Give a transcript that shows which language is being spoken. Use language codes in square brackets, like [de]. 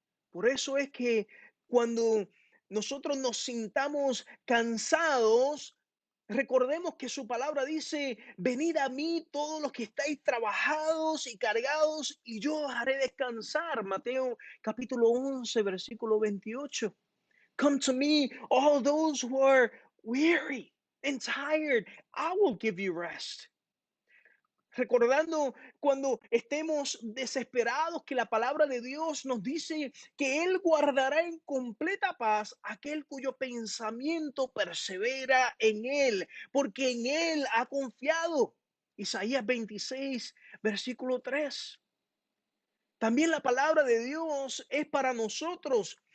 [es] Por eso es que cuando nosotros nos sintamos cansados, recordemos que su palabra dice, venid a mí todos los que estáis trabajados y cargados y yo os haré descansar. Mateo capítulo 11, versículo 28. [en] Come to me, all those who are weary and tired, I will give you rest. [es] Recordando cuando estemos desesperados que la palabra de Dios nos dice que Él guardará en completa paz aquel cuyo pensamiento persevera en Él, porque en Él ha confiado. Isaías 26, versículo 3. También la palabra de Dios es para nosotros.